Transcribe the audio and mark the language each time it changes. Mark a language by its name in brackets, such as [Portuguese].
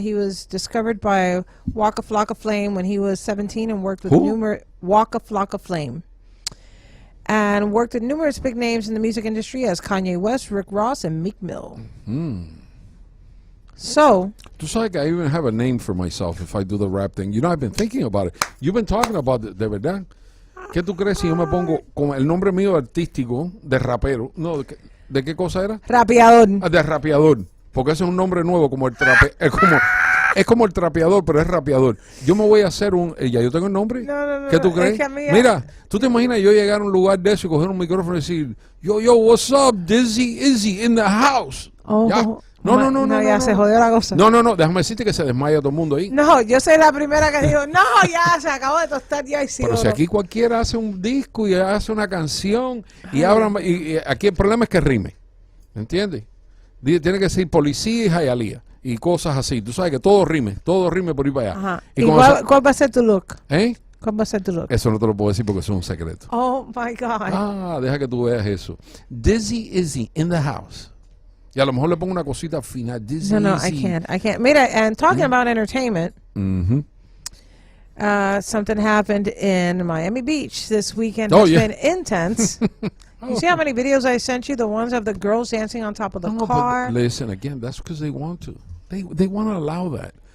[English] He was discovered by Waka Flocka Flame when he was 17 and worked with numerous Waka Flocka Flame. And worked with numerous big names in the music industry as Kanye West, Rick Ross, and Meek Mill. So, [Spanish] Tú sabes que [English] I even have a name for myself if I do the rap thing. You know, I've been thinking about it. You've been talking about it, [Spanish] de verdad. ¿Qué tú crees si yo me pongo como el nombre mío artístico de rapero? No, ¿de qué cosa era? Rapeador. De rapeador. Porque ese es un nombre nuevo, como el es como el trapeador, pero es rapeador. Yo me voy a hacer ya yo tengo el nombre. No. ¿Qué tú crees? Mira, tú te imaginas yo llegar a un lugar de eso y coger un micrófono y decir, [English] yo, what's up, [Spanish] Dizzy, Izzy, in the house. ¿Ya? No, ya se jodió la cosa. No, déjame decirte que se desmaya todo el mundo ahí. No, yo soy la primera que digo, no, ya se acabó de tostar, ya Pero si aquí cualquiera hace un disco y hace una canción y aquí el problema es que rime, ¿me entiendes? Tiene que ser policía y jayalía y cosas así. Tú sabes que todo rime por ir para allá. Ajá. ¿Y cuál va a ser tu look? ¿Cuál va a ser tu look? Eso no te lo puedo decir porque eso es un secreto. [English] Oh, my God. [Spanish] Deja que tú veas eso. Dizzy Izzy [English] in the house. [Spanish] Y a lo mejor le pongo una cosita final. Dizzy No, Izzy. [English] I can't. [Spanish] Mira, [English] and talking about entertainment, something happened in Miami Beach this weekend. It's been intense. You see how many videos I sent you? The ones of the girls dancing on top of the car. But listen, again, that's because they want to. They want to allow that.